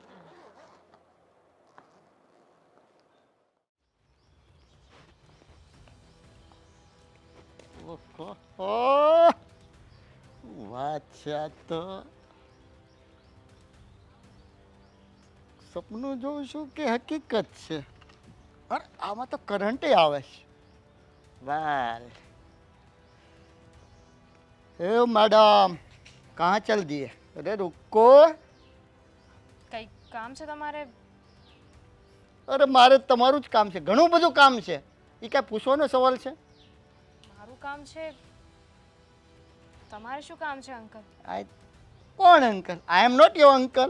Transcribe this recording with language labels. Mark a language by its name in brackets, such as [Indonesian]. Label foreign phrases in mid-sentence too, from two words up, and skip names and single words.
[Gujarati] ઓહો, વાત છે આ તો. સપનું જોઉં છું કે હકીકત છે? અરે આમાં તો કરંટે આવે છે. વાહ, એ [Hindi] मैडम कहाँ चल दिए? अरे रुको. [Gujarati] કઈ કામ છે તમારે? અરે મારે તમારું જ કામ છે, ઘણું બધું કામ છે. એ કાંઈ પૂછવાનો સવાલ છે? મારું કામ છે? તમારે શું કામ છે અંકલ? આઈ કોણ અંકલ? [English] I am not your uncle.